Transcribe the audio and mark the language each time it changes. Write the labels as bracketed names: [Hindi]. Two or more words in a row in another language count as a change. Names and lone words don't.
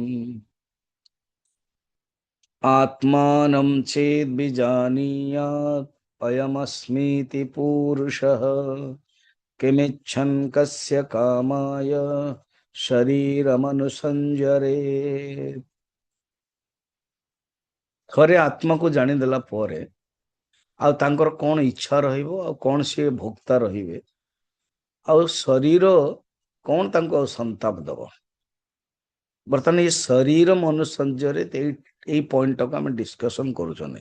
[Sanskrit] आत्मानं चेद्विजानीयात् अयमस्मीति पूरुषः किमिच्छन् कस्य कामाय शरीरमनुसञ्जरे। [Odia] ଥରେ ଆତ୍ମା କୋ ଜାଣିଦେଲା ପରେ ଆଉ ତାଙ୍କର କଣ ଇଚ୍ଛା ରହିବ ଆଉ କଣ ସିଏ ଭୋକ୍ତା ରହିବେ ଆଉ ଶରୀର କଣ ତାଙ୍କୁ ଆଉ ସନ୍ତାପ ଦବ। ବର୍ତ୍ତମାନ ଏ ଶରୀର ମନୁସଞ୍ଜରେ ଏଇ ପଏଣ୍ଟଟାକୁ ଆମେ ଡିସ୍କସନ କରୁଛନ୍ତି।